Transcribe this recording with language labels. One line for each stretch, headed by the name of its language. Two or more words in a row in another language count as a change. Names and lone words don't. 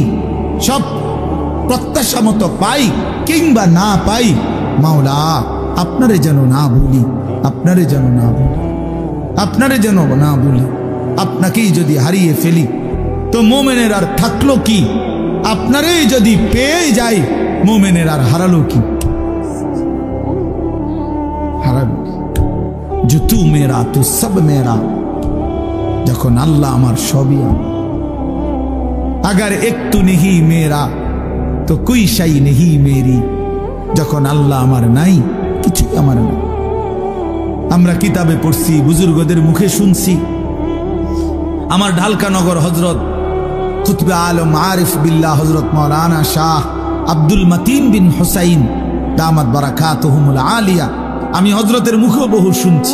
Bangla: সব প্রত্যাশা মতো পাই কিংবা না পাই, মাওলা আপনারে যেন না ভুলি, আপনারে যেন না ভুলি, আপনারে যেন না ভুলি। আপনাকেই যদি হারিয়ে ফেলি তো মোমেনের আর থাকলো কি? আপনারই যদি পেয়ে যাই মোমেনের আর হারালো কি? হারালো কি?
Hindi: जो तू मेरा तू सब मेरा,
Bangla: যখন আল্লাহ আমার সবই আমার।
Hindi: अगर एक तू नहीं मेरा तो कोई शाई नहीं मेरी,
Bangla: যখন আল্লাহ আমার নাই কিছুই আমার নাই। আমরা কিতাবে পড়ছি, বুজুর্গদের মুখে শুনছি। আমার ঢালকানগর হযরত কুতবে আলম আরিফ বিল্লাহ হযরত মাওলানা শাহ আব্দুল মতিন বিন হুসাইন
Arabic: دامت بركاتهم العالية,
Bangla: আমি হযরতের মুখে বহু শুনছি।